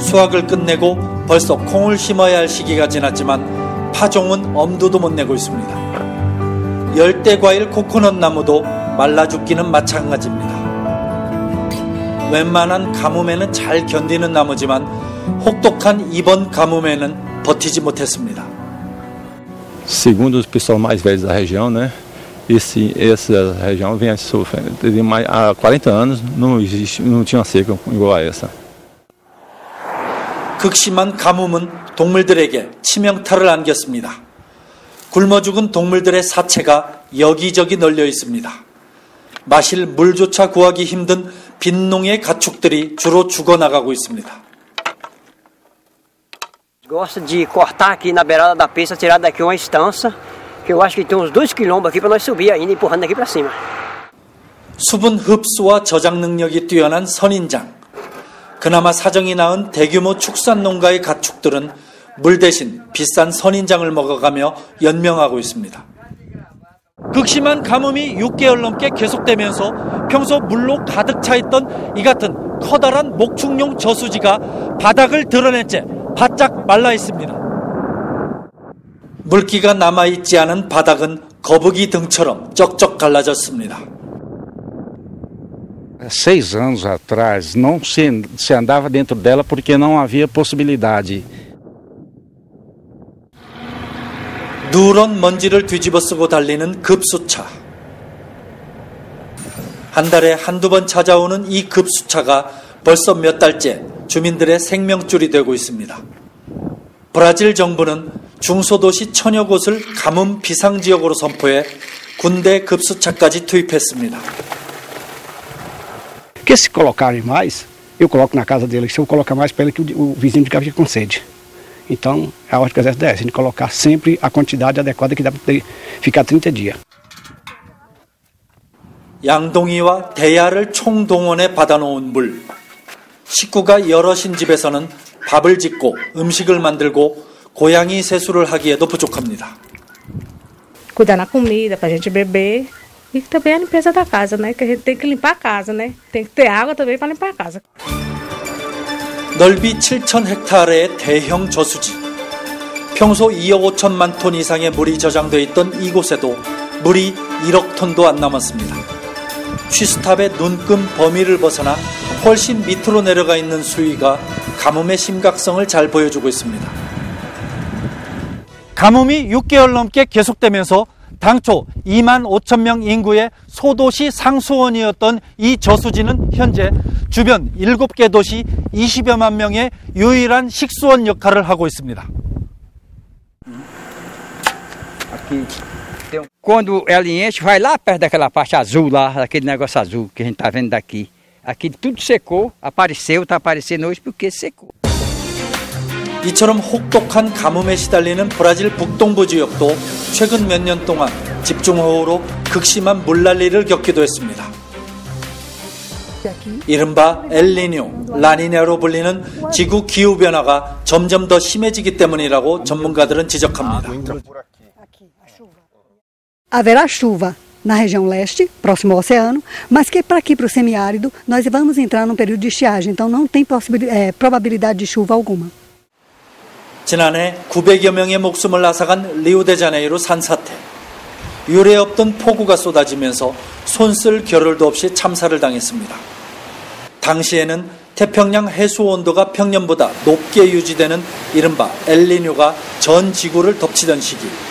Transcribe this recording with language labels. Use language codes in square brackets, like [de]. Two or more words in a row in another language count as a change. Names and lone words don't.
[ko] 수확을 끝내고 벌써 콩을 심어야 할 시기가 지났지만 파종은 엄두도 못 내고 있습니다. 열대과일 코코넛 나무도 말라 죽기는 마찬가지입니다. 웬만한 가뭄에는 잘 견디는 나무지만 혹독한 이번 가뭄에는 버티지 못했습니다. [pt] Segundo os pessoal mais velhos da região, né? Essa região vem sofrendo. Há 40 anos não tinha uma seca igual a essa. [ko] 극심한 가뭄은 동물들에게 치명타를 안겼습니다. 굶어 죽은 동물들의 사체가 여기저기 널려 있습니다. 마실 물조차 구하기 힘든 빈농의 가축들이 주로 죽어나가고 있습니다. [pt] Gosta de cortar aqui na beirada da pista, tirar daqui uma estança, que eu acho que tem uns 2 quilômetros aqui para nós subir ainda, empurrando daqui para cima. [ko] 수분 흡수와 저장 능력이 뛰어난 선인장. 그나마 사정이 나은 대규모 축산 농가의 가축들은 물 대신 비싼 선인장을 먹어가며 연명하고 있습니다. 극심한 가뭄이 6개월 넘게 계속되면서 평소 물로 가득 차 있던 이 같은 커다란 목축용 저수지가 바닥을 드러낸 채 바짝 말라 있습니다. 물기가 남아있지 않은 바닥은 거북이 등처럼 쩍쩍 갈라졌습니다. [pt] 6 anos atrás não se andava dentro dela porque não havia possibilidade. [ko] 누런 먼지를 뒤집어 쓰고 달리는 급수차. 한 달에 한두 번 찾아오는 이 급수차가 벌써 몇 달째 주민들의 생명줄이 되고 있습니다. 브라질 정부는 중소도시 천여 곳을 가뭄 비상지역으로 선포해 군대 급수차까지 투입했습니다. [pt] Porque se colocarem mais, eu coloco na casa dele. Se eu colocar mais para ele, que o vizinho de casa fica com sede. Então, a ordem que exército é essa, de colocar sempre a quantidade adequada que dá para ficar 30 dias. [ko] 양동이와 대야를 총동원해 받아놓은 물. 식구가 여럿인 집에서는 밥을 짓고 음식을 만들고 고양이 세수를 하기에도 부족합니다. [pt] Cuidar na comida para a gente beber e também a limpeza da casa, né? Que a gente tem que limpar a casa, né? Tem que ter água também para limpar a casa. [ko] 넓이 7,000헥타르의 대형 저수지. 평소 2억 5천만 톤 이상의 물이 저장돼 있던 이곳에도 물이 1억 톤도 안 남았습니다. 취수탑의 눈금 범위를 벗어나 훨씬 밑으로 내려가 있는 수위가 가뭄의 심각성을 잘 보여주고 있습니다. 가뭄이 6개월 넘게 계속되면서 당초 2만 5천 명 인구의 소도시 상수원이었던 이 저수지는 현재 주변 7개 도시 20여만 명의 유일한 식수원 역할을 하고 있습니다. [pt] Quando ela enche, vai lá perto daquela parte azul lá, daquele negócio azul que a gente está vendo daqui. Aqui tudo secou, apareceu, está aparecendo hoje porque secou. [ko] 이처럼 혹독한 가뭄에 시달리는 브라질 북동부 지역도 최근 몇 년 동안 집중호우로 극심한 물난리를 겪기도 했습니다. 이른바 엘니뇨, 라니냐로 불리는 지구 기후변화가 점점 더 심해지기 때문이라고 전문가들은 지적합니다. [pt] Haverá chuva na região leste, próximo ao oceano, mas que para aqui, para o semiárido, nós vamos entrar num período de estiagem, então não tem probabilidade de chuva alguma. [ko] 지난해 900여 명의 목숨을 앗아간 리우데자네이루 산사태. 유례 없던 폭우가 쏟아지면서 손쓸 겨를도 없이 참사를 당했습니다. 당시에는 태평양 해수 온도가 평년보다 높게 유지되는 이른바 엘니뇨가 전 지구를 덮치던 시기.